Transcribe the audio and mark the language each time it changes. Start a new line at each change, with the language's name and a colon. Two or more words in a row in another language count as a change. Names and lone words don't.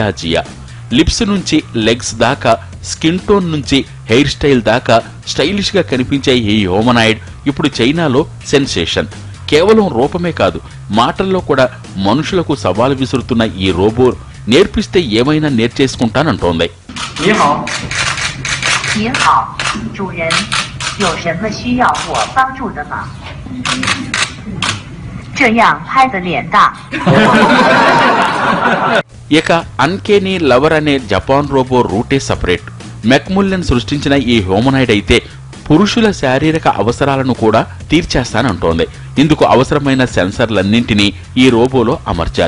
Telugu: లిప్స్ నుంచి లెగ్స్ దాకా
English: skin tone
Telugu: నుంచి
English: hair style
Telugu: దాకా స్టైలిష్ గా కనిపించే ఈ హ్యూమనాయిడ్ ఇప్పుడు చైనాలో సెన్సేషన్. కేవలం రూపమే కాదు, మాటల్లో కూడా మనుషులకు సవాలు విసురుతున్న ఈ రోబో నేర్పిస్తే ఏమైనా నేర్చేసుకుంటానంటోంది.
Chinese: 您好，主人，有什么需要我帮助的吗？这样拍的脸大。
Telugu: ఇక అన్కేనీ లవర్ అనే జపాన్ రోబో రూటే సపరేట్. మెక్ముల్లెన్ సృష్టించిన ఈ హ్యూమనాయిడ్ అయితే పురుషుల శారీరక అవసరాలను కూడా తీర్చేస్తానంటోంది. ఇందుకు అవసరమైన సెన్సర్లన్నింటినీ ఈ రోబోలో అమర్చారు.